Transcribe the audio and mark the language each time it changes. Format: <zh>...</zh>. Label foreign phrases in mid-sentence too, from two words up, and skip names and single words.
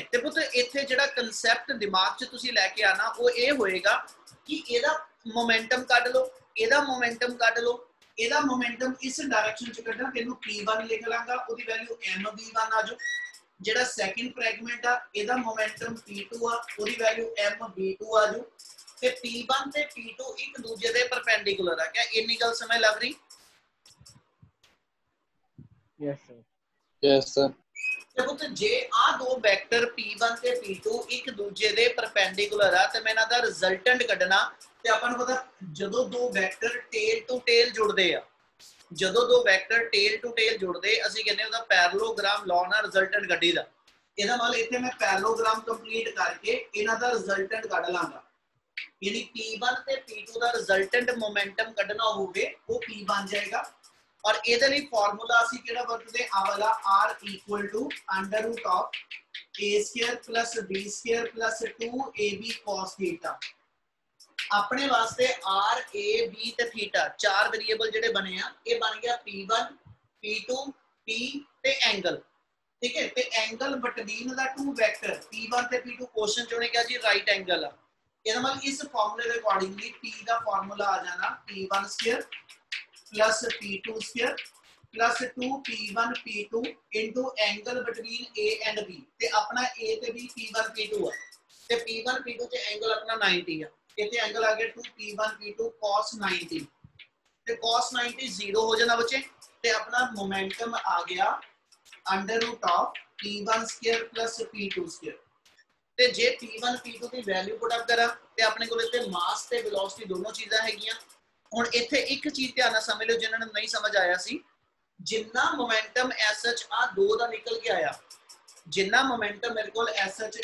<pa>ਤੇ ਪੁੱਤ ਇੱਥੇ ਜਿਹੜਾ ਕਨਸੈਪਟ ਦਿਮਾਗ 'ਚ ਤੁਸੀਂ ਲੈ ਕੇ ਆਣਾ ਉਹ ਇਹ ਹੋਏਗਾ ਕਿ ਇਹਦਾ ਮੋਮੈਂਟਮ ਕੱਢ ਲਓ, ਇਹਦਾ ਮੋਮੈਂਟਮ ਕੱਢ ਲਓ, ਇਹਦਾ ਮੋਮੈਂਟਮ ਇਸ ਡਾਇਰੈਕਸ਼ਨ 'ਚ ਕੱਢਣਾ, ਤੈਨੂੰ p1 ਲਿਖ ਲਾਂਗਾ, ਉਹਦੀ ਵੈਲਿਊ mv1 ਆ ਜੋ। ਜਿਹੜਾ</pa> <en>second fragment</en> <pa>ਆ ਇਹਦਾ ਮੋਮੈਂਟਮ p2 ਆ, ਉਹਦੀ ਵੈਲਿਊ mv2 ਆ ਜੋ। ਤੇ p1 ਤੇ p2 ਇੱਕ ਦੂਜੇ ਦੇ ਪਰਪੈਂਡੀਕੂਲਰ ਆ, ਕਿਆ ਇੰਨੀ ਗੱਲ ਸਮਝ ਲੱਗ ਰਹੀ?</pa> <en>yes sir. yes sir.</en> <pa>ਪੁੱਤ ਜੇ ਆ ਦੋ ਵੈਕਟਰ p1 ਤੇ p2 ਇੱਕ ਦੂਜੇ ਦੇ ਪਰਪੈਂਡੀਕੂਲਰ ਆ ਤੇ ਮੈਂ ਇਹਨਾਂ ਦਾ ਰਿਜ਼ਲਟੈਂਟ ਕੱਢਣਾ, ਤੇ ਆਪਾਂ ਨੂੰ ਪਤਾ ਜਦੋਂ ਦੋ ਵੈਕਟਰ</pa> <en>tail to tail</en> <pa>ਜੁੜਦੇ ਆ, ਜਦੋਂ ਦੋ ਵੈਕਟਰ</pa> <en>tail to tail</en> <pa>ਜੁੜਦੇ ਅਸੀਂ ਕਹਿੰਦੇ ਉਹਦਾ</pa> <en>parallelogram law</en> <pa>ਨਾਲ ਰਿਜ਼ਲਟੈਂਟ ਕੱਢੀਦਾ। ਇਹਦਾ ਮਤਲਬ ਇੱਥੇ ਮੈਂ</pa> <en>parallelogram complete</en> <pa>ਕਰਕੇ ਇਹਨਾਂ ਦਾ ਰਿਜ਼ਲਟੈਂਟ ਕੱਢ ਲਾਂਗਾ, ਯਾਨੀ p1 ਤੇ p2 ਦਾ</pa> <en>resultant momentum</en> <pa>ਕੱਢਣਾ ਹੋਵੇ ਉਹ p ਬਣ ਜਾਏਗਾ। और ਇਹਦੇ ਲਈ ਫਾਰਮੂਲਾ ਅਸੀਂ ਕਿਹੜਾ ਵਰਤਦੇ ਆ ਵਾਲਾ</pa> <en>r equal to under root of a square plus b square plus 2ab cos theta।</en> <pa>ਆਪਣੇ ਵਾਸਤੇ r a b ਤੇ theta ਚਾਰ ਵੇਰੀਏਬਲ ਜਿਹੜੇ ਬਣੇ ਆ ਇਹ ਬਣ ਗਿਆ p1 p2 p ਤੇ ਐਂਗਲ, ਠੀਕ ਹੈ। ਤੇ</pa> <en>angle between the two vector</en> <pa>p1 ਤੇ p2 ਕੁਐਸਚਨ ਚ ਉਹਨੇ ਕਿਹਾ ਜੀ</pa> <en>right angle</en> <pa>ਆ। ਇਹਦਾ ਮਤਲਬ ਇਸ ਫਾਰਮੂਲੇ ਦੇ ਅਕੋਰਡਿੰਗਲੀ p ਦਾ ਫਾਰਮੂਲਾ ਆ ਜਾਣਾ</pa> <en>p1 square plus p2 square plus 2p1 p2 into angle between a and b।</en> <pa>ਤੇ ਆਪਣਾ a ਤੇ b p1 p2 ਆ, ਤੇ p1 p2 ਤੇ ਐਂਗਲ ਆਪਣਾ 90 ਆ, ਇੱਥੇ ਐਂਗਲ ਆ ਗਿਆ 2p1 p2 cos 90, ਤੇ cos 90 0 ਹੋ ਜਾਣਾ ਬੱਚੇ, ਤੇ ਆਪਣਾ ਮੋਮੈਂਟਮ ਆ ਗਿਆ</pa> <en>under root of p1 square plus p2 square।</en> <pa>ਤੇ ਜੇ p1 p2 ਦੀ ਵੈਲਿਊ</pa> <en>put up</en> <pa>ਕਰਾਂ ਤੇ ਆਪਣੇ ਕੋਲ ਇੱਥੇ ਮਾਸ ਤੇ ਵੈਲੋਸਿਟੀ ਦੋਨੋਂ ਚੀਜ਼ਾਂ ਹੈਗੀਆਂ। ਹੁਣ ਇੱਥੇ ਇੱਕ ਚੀਜ਼ ਧਿਆਨ ਨਾਲ ਸਮਝ ਲਿਓ ਜਿਨ੍ਹਾਂ ਨੂੰ ਨਹੀਂ ਸਮਝ ਆਇਆ ਸੀ, ਜਿੰਨਾ ਮੋਮੈਂਟਮ ਐਸ ਐਚ ਆ ਦੋ ਦਾ ਨਿਕਲ ਕੇ ਆਇਆ, ਜਿੰਨਾ ਮੋਮੈਂਟਮ ਮੇਰੇ ਕੋਲ ਐਸ ਐਚ</pa>